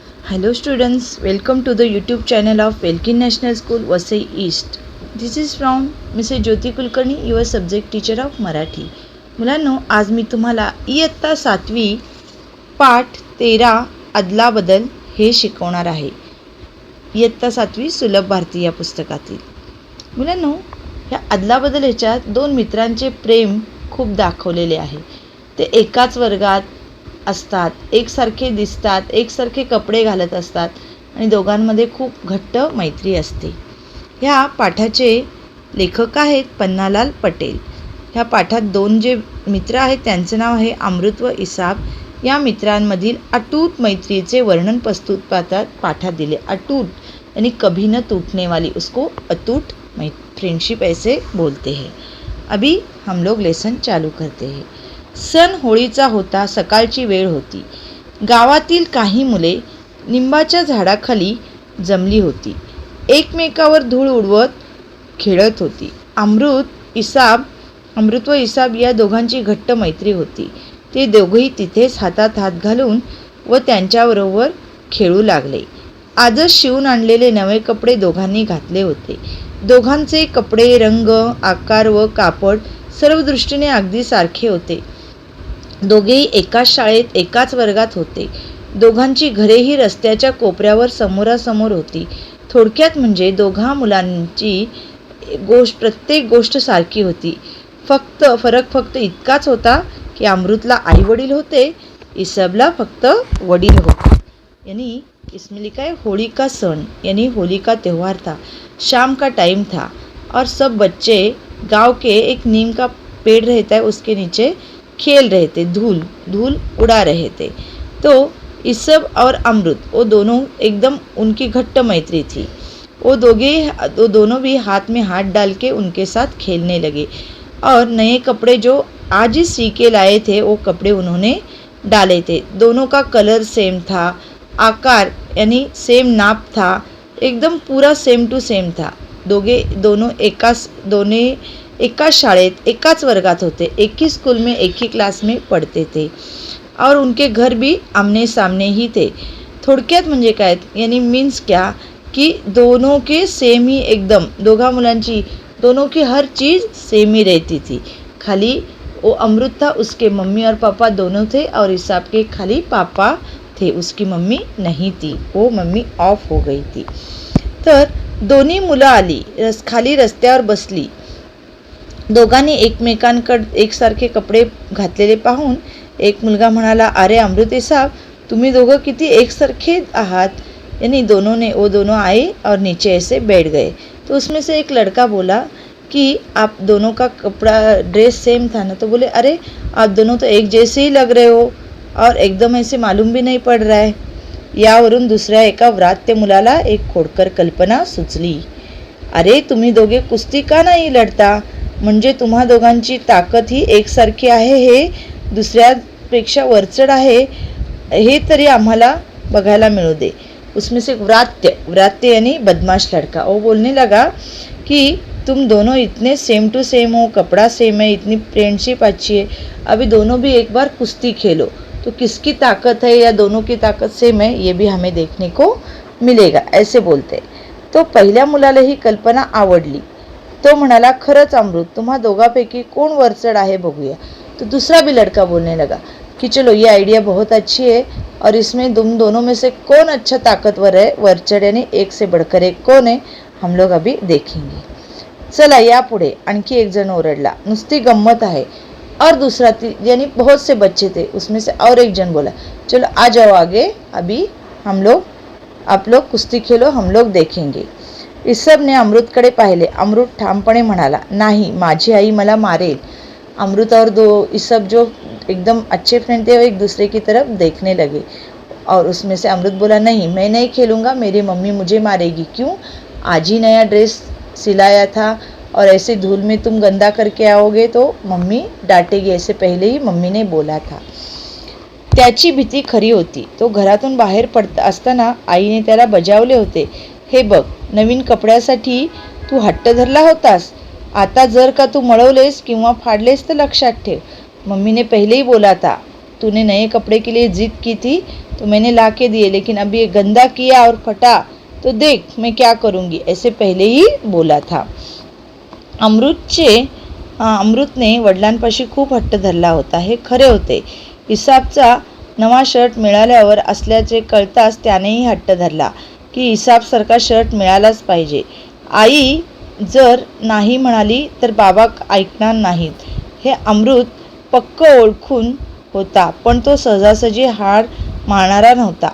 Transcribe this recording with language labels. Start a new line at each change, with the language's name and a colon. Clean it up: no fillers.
English: Hello students, welcome to the YouTube channel of Welkin National School, Vasai East. This is from Mrs. Jyoti Kulkarni, your subject teacher of Marathi.
Marathi: मुलांनो, आज मी तुम्हाला इयत्ता 7वी पाठ 13 अदलाबदल हे शिकवणार आहे. इयत्ता 7वी सुलभ भारती या पुस्तकातील. मुलांनो, ह्या अदलाबदल ह्याच्यात दोन मित्रांचे प्रेम खूप दाखवलेले आहे. ते एकाच वर्गात असतात, एकसारखे दिसतात, एकसारखे कपडे घालत असतात आणि दोघांमध्ये खूप घट्ट मैत्री असते. ह्या पाठाचे लेखक आहेत पन्नालाल पटेल. ह्या पाठात दोन जे मित्र आहेत त्यांचं नाव आहे अमृत व इसाब. या मित्रांमधील अटूट मैत्रीचे वर्णन प्रस्तुत पाठात दिले.
Hindi: अटूट यानी कभी न टूटने वाली, उसको अटूट फ्रेंडशिप ऐसे बोलते हैं. अभी हम लोग लेसन चालू करते हैं.
Marathi: सण होळीचा होता. सकाळची वेळ होती. गावातील काही मुले निंबाच्या झाडाखाली जमली होती. एकमेकावर धूळ उडवत खेळत होती. अमृत व इसाब या दोघांची घट्ट मैत्री होती. ते दोघेही तिथेच हातात हात घालून व त्यांच्याबरोबर खेळू लागले. आजच शिवून आणलेले नवे कपडे दोघांनी घातले होते. दोघांचे कपडे, रंग, आकार व कापड सर्व दृष्टीने अगदी सारखे होते. दोघेही एकाच शाळेत एकाच वर्गात होते. दोघांची घरेही रस्त्याच्या कोपऱ्यावर समोरासमोर होती. थोडक्यात म्हणजे दोघा मुलांची प्रत्येक गोष्ट सारखी होती. फरक फक्त इतकाच होता की अमृतला आई वडील होते, इसाबला फक्त वडील होते.
Hindi: यानी इसमें लिखा है होली का सन, यानी होली का त्यौहार था. शाम का टाइम था और सब बच्चे गांव के एक नीम का पेड़ रहता है उसके नीचे खेल रहे थे. धूल उड़ा रहे थे. तो इसाब और अमृत वो दोनों एकदम उनकी घट्ट मैत्री थी. वो दोनों भी हाथ में हाथ डाल के उनके साथ खेलने लगे और नए कपड़े जो आज ही सी के लाए थे वो कपड़े उन्होंने डाले थे. दोनों का कलर सेम था, आकार यानी सेम नाप था, एकदम पूरा सेम टू सेम था.
Marathi: दोनों एकाच शाळेत एकाच वर्गात होते.
Hindi: एक ही स्कूल में एक ही क्लास में पढ़ते थे और उनके घर भी आमने सामने ही थे.
Marathi: थोडक्यात म्हणजे काय,
Hindi: यानी मीन्स क्या कि दोनों के सेम ही एकदम,
Marathi: दोघा मुलांची
Hindi: दोनों की हर चीज़ सेम ही रहती थी. खाली वो अमृत था, उसके मम्मी और पापा दोनों थे और इसाब के खाली पापा थे, उसकी मम्मी नहीं थी, वो मम्मी ऑफ हो गई थी.
Marathi: तर दोन्ही मुलं आली, खाली रस्त्यावर बसली. दोघांनी एकमेकांकडे एकसारखे कपडे घातलेले पाहून एक मुलगा म्हणाला, अरे अमृत इसाब, तुम्ही दोघं किती एकसारखे आहात.
Hindi: यानी दोनों आए और नीचे ऐसे बैठ गए. तो उसमें से एक लड़का बोला कि आप दोनों का ड्रेस सेम था ना. तो बोले, अरे आप दोनों तो एक जैसे ही लग रहे हो और एकदम ऐसे मालूम भी नहीं पड़ रहा है.
Marathi: यावरून दुसऱ्या एका व्रात्य मुलाला एक खोडकर कल्पना सुचली. अरे तुम्ही दोघे कुस्ती का नाही लढता, म्हणजे तुम्हा दोघांची ताकद ही एकसारखी आहे, हे दुसऱ्यापेक्षा वरचढ आहे, हे तरी आम्हाला बघायला मिळू दे.
Hindi: उसमें से व्रात्य यानी बदमाश लड़का, वो बोलने लगा कि तुम दोनों इतने सेम टू सेम हो, कपड़ा सेम है, इतनी फ्रेंडशिप अच्छी है, अभी दोनों भी एक बार कुश्ती खेलो तो किसकी ताकत है या दोनों की ताकत सेम है ये भी हमें देखने को मिलेगा, ऐसे बोलते.
Marathi: तो पहिल्या मुलाला ही कल्पना आवडली. तो म्हणाला, खरंच अमृत, तुम्हा दोघांपैकी कोण वरचढ आहे बघूया.
Hindi: तो दूसरा भी लड़का बोलने लगा कि चलो ये आइडिया बहुत अच्छी है और इसमें तुम दोनों में से कौन अच्छा ताकतवर है, वरचढ यानी एक से बढ़कर एक कौन है, हम लोग अभी देखेंगे.
Marathi: चला या पुढे. आणखी एक जण ओरडला, नुसती गम्मत आहे.
Hindi: और दूसरा यानी बहुत से बच्चे थे, उसमें से और एक जन बोला, चलो आ जाओ आगे, अभी आप लोग कुस्ती खेलो, हम लोग देखेंगे.
Marathi: इसाबने अमृतकडे पाहिले. अमृत ठामपणे म्हणाला, नाही, माझी आई मला मारेल.
Hindi: अमृत और इसाब जो एकदम अच्छे फ्रेंड थे वो एक दूसरे की तरफ देखने लगे और उसमें से अमृत बोला, नहीं मैं नहीं खेलूँगा, मेरी मम्मी मुझे मारेगी. क्यों, आज ही नया ड्रेस सिलाया था और ऐसे धूल में तुम गंदा करके आओगे तो मम्मी डांटेगी, ऐसे पहले ही मम्मी ने बोला था.
Marathi: त्याची भीती खरी होती. तो घरातून बाहेर पडत असताना आईने त्याला बजावले होते, हे बघ, नवीन कपड्यासाठी तू हट्ट धरला होतास, आता जर का तू मळवलेस किंवा फाडलेस तर लक्षात ठेव,
Hindi: मम्मी ने पहले ही बोला था तूने नए कपड़े के लिए जिद की थी तो मैंने ला के दिए, लेकिन अभी ये गंदा किया और फटा तो देख मैं क्या करूँगी, ऐसे पहले ही बोला था.
Marathi: अमृतने वडिलांपाशी खूप हट्ट धरला होता. हे खरे होते. इसाबचा नवा शर्ट मिळाल्यावर असल्याचे कळताच त्यानेही हट्ट धरला की इसाबसारखा शर्ट मिळालाच पाहिजे. आई जर नाही म्हणाली तर बाबा ऐकणार नाहीत हे अमृत पक्क ओळखून होता, पण तो सहजासहजी हार मारणारा नव्हता.